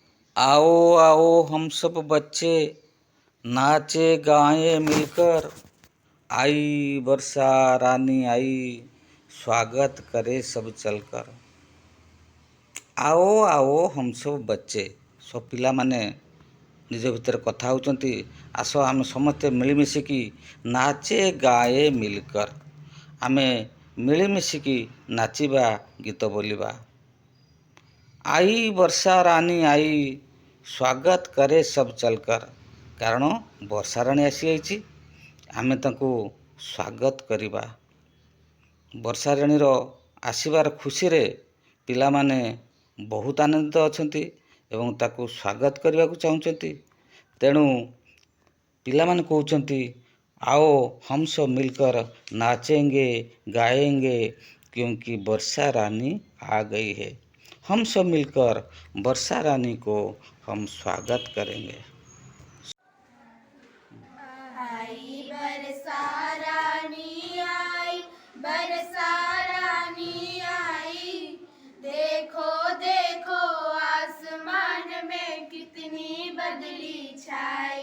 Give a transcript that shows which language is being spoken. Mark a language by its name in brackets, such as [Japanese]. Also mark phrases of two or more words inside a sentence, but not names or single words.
[Hindi] आओ आओ हम सब बच्चे नाचे गाएं मिलकर, आई वर्षा रानी आई, स्वागत करे सब चलकर। आओ आओ हम सब बच्चे, सब [Odia] ପିଲାମାନେ ନିଜ ଭିତରେ କଥା ହେଉଛନ୍ତି, ଆସ ଆମେ ସମସ୍ତେ ମିଳିମିଶିକି [Hindi] नाचे गाए मिलकर, [Odia] ଆମେ ମିଳିମିଶିକି ନାଚିବା ଗୀତ ବୋଲିବା। [Hindi] आई वर्षा रानी आई, स्वागत करे सब चलकर, [Odia] କାରଣ ବର୍ଷା ରାଣୀ ଆସିଯାଇଛି, ଆମେ ତାଙ୍କୁ ସ୍ୱାଗତ କରିବା। ବର୍ଷା ରାଣୀର ଆସିବାର ଖୁସିରେ ପିଲାମାନେ ବହୁତ ଆନନ୍ଦିତ ଅଛନ୍ତି ଏବଂ ତାକୁ ସ୍ୱାଗତ କରିବାକୁ ଚାହୁଁଛନ୍ତି। ତେଣୁ ପିଲାମାନେ କହୁଛନ୍ତି, [Hindi] आओ हम सब मिलकर नाचेंगे गाएंगे क्योंकि वर्षा रानी आ गई है, हम सब मिलकर वर्षा रानी को हम स्वागत करेंगे। आई बरसा रानी आई, बरसा रानी आई, देखो देखो आसमान में कितनी बदली छाई।